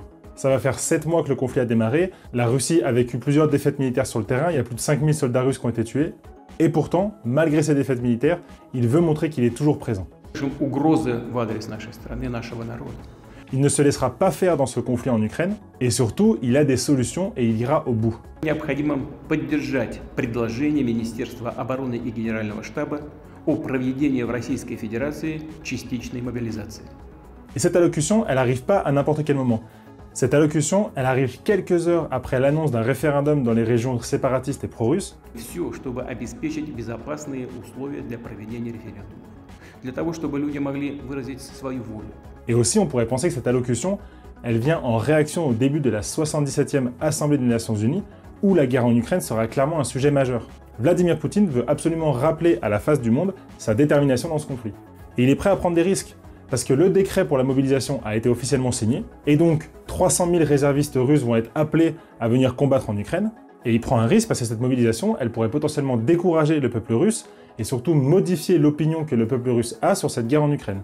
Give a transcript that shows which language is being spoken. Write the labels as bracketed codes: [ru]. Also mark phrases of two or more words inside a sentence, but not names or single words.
[fr] Ça va faire 7 mois que le conflit a démarré, la Russie a vécu plusieurs défaites militaires sur le terrain, il y a plus de 5000 soldats russes qui ont été tués, et pourtant, malgré ces défaites militaires, il veut montrer qu'il est toujours présent. Il ne se laissera pas faire dans ce conflit en Ukraine, et surtout, il a des solutions et il ira au bout. [ru] Необходимо поддержать предложение Министерства обороны и Генерального штаба о проведении в Российской Федерации частичной мобилизации. [fr] Et cette allocution, elle n'arrive pas à n'importe quel moment. Cette allocution, elle arrive quelques heures après l'annonce d'un référendum dans les régions séparatistes et pro-russes. [ru] Все, чтобы обеспечить безопасные условия для проведения референдумов. Для того, чтобы люди могли выразить свою волю. [fr] Et aussi, on pourrait penser que cette allocution, elle vient en réaction au début de la 77e Assemblée des Nations Unies, où la guerre en Ukraine sera clairement un sujet majeur. Vladimir Poutine veut absolument rappeler à la face du monde sa détermination dans ce conflit. Et il est prêt à prendre des risques, parce que le décret pour la mobilisation a été officiellement signé, et donc 300 000 réservistes russes vont être appelés à venir combattre en Ukraine, et il prend un risque parce que cette mobilisation, elle pourrait potentiellement décourager le peuple russe, et surtout modifier l'opinion que le peuple russe a sur cette guerre en Ukraine.